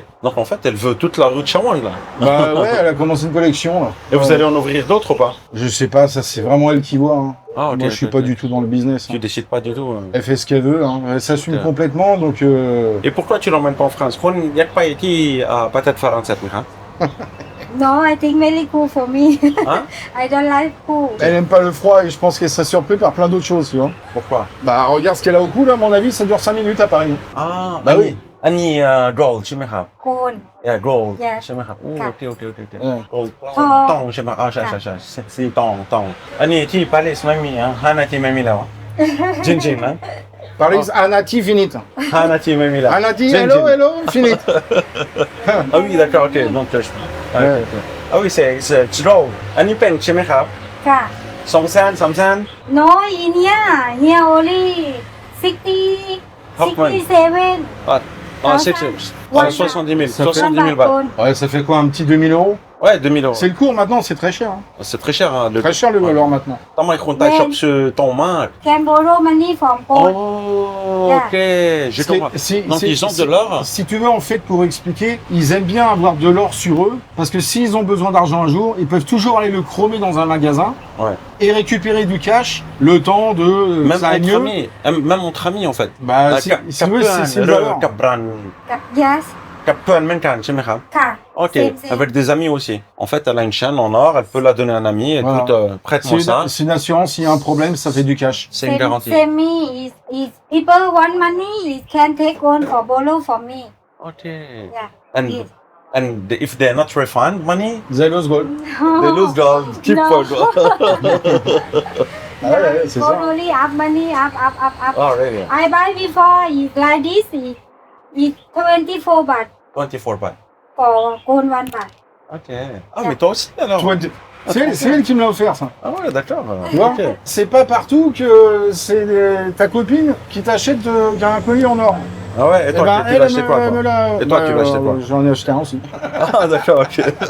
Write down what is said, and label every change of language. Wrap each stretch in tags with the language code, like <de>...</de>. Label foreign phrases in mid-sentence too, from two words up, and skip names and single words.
<fr>Donc, en fait, elle veut toute la rue de Chawang, là. Bah, ouais, elle a commencé une collection, là. Et vous allez en ouvrir d'autres ou pas? Je sais pas, ça, c'est vraiment elle qui voit, hein. Ah, ok. Moi, je suis pas du tout dans le business. Tu Hein. décides pas du tout. Elle fait ce qu'elle veut, hein. Elle s'assume Ok. complètement, donc Et pourquoi tu l'emmènes pas en France? Il n'y a pas été peut-être français, Michal.</fr> <en>No, I think very cool for me.</en> <fr>Hein?</fr> <en>I don't like cool.</en> <fr>elle aime pas le froid et je pense qu'elle serait surprise par plein d'autres choses, tu vois. Pourquoi? Bah, regarde ce qu'elle a au cou, là, à mon avis, ça dure 5 minutes à Paris. Ah, bah oui.</fr> <th>Annie gold ใช่ไหมครับ</th> <en>Cool. Yeah, gold Yeah.</en> <th>ใช่ไหมครับโอ้ ค่ะ โอเคโอเคโอเคโอเค</th> <fr>Ouais.</fr> <en>gold</en> <th>ทอง ตองใช่ไหมใช่สีตองอันนี้ที่ปารีสไม่มี5 นาทีไม่มีแล้วจริงๆนะ Paris, Anati, finite. 5 นาทีไม่มีแล้ว Anati, จริงๆ hello, finite.</th> <fr>Ah oui d'accord ok donc Ouais. ah oui c'est gold</fr> <th>อันนี้เป็นใช่ไหมครับ ค่ะ 2 แสน</th> <en>No, in here only 60, How much? 67.</en> <fr>Ah, 70 000 balles. Ouais, ça fait quoi, un petit 2000 euros? Ouais, 2000 euros. C'est le cours maintenant, c'est très cher. Hein. C'est très cher. Hein, Très cher le valeur maintenant.</fr> <th>ทำไมคนไทยชอบซื้อทองมาก</th> <en>Can borrow money from gold.</en> <fr>Oh, ok, j'ai compris. Donc ils ont de l'or. Si tu veux, en fait, pour expliquer, ils aiment bien avoir de l'or sur eux, parce que s'ils ont besoin d'argent un jour, ils peuvent toujours aller le chromer dans un magasin Ouais. et récupérer du cash le temps de Même ça aille entre mieux. amis, même entre amis en fait. Bah, si tu veux, c'est une valeur.</fr> <th>กับรัน</th> <en>Yes.</en> <th>กับเพื่อนเหมือนกันใช่ไหมครับ ค่ะ</th> <en>Ok, Same.</en> <fr>avec des amis aussi. En fait, elle a une chaîne en or, elle peut la donner à un ami. Écoute, prête-moi ça. C'est une assurance, s'il y a un problème, ça fait du cash. C'est une garantie.</fr> <en>Same me is people want money, it can take on for borrow from me. Ok. Yeah. And Yes. and if they're not refund money, They lose gold. they lose gold. Keep No. for gold.</en> <fr>Ah ouais, c'est</fr> <en>Gold</en> <fr>ça.</fr> <en>only up money, up. Oh, really? I buy before is like this is 24 baht 24 baht. for gold 1 baht.</en> <fr>Ok. Ah, mais toi aussi alors. C'est elle qui me l'a offert, ça. Ah ouais, d'accord. Tu vois, Ok. c'est pas partout que c'est ta copine qui t'achète un collier en or. Ah ouais, et toi, Eh ben, tu l'as acheté quoi, toi Et toi, tu l'as acheté quoi J'en ai acheté un aussi. Ah, d'accord, ok.</fr>